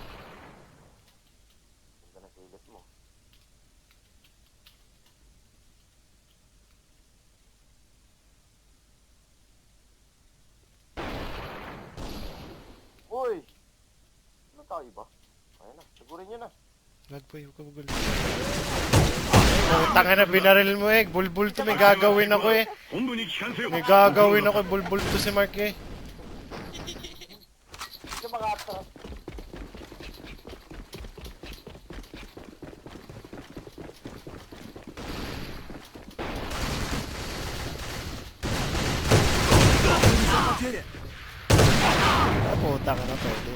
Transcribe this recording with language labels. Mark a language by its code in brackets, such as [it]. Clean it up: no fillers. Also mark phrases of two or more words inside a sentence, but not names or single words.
[tl] Ganda na silit mo. Uy! Ano tao iba? Ayan na, sigurin nyo na. Lag, boy. Huwag ka magulo. Tanga na, binaril mo eh. Bulbul to. May gagawin ako eh. [ja] 本部に帰還せよ。 [tl] May gagawin ako. Bulbul to si Mark eh. Yung mga atras. Ah, puta ka na. Pwede.